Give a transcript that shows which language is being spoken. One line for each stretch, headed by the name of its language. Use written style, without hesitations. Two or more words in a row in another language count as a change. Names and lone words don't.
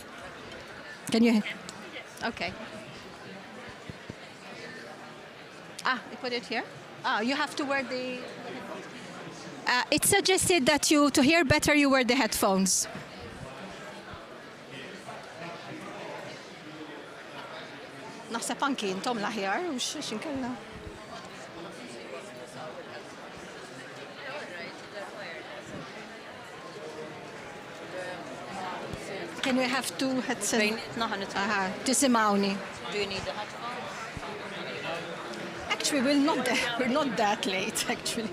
English: Can you hear? Okay. You put it here? You have to wear the... it's suggested that to hear better, you wear the headphones.
Maltese: Naħseb anki intom l-aħjar u x'inkella.
English: Can we have two headsets?
Maltese: Tisimawni.
English: Do you need the headphones? Actually, we're not that late, actually.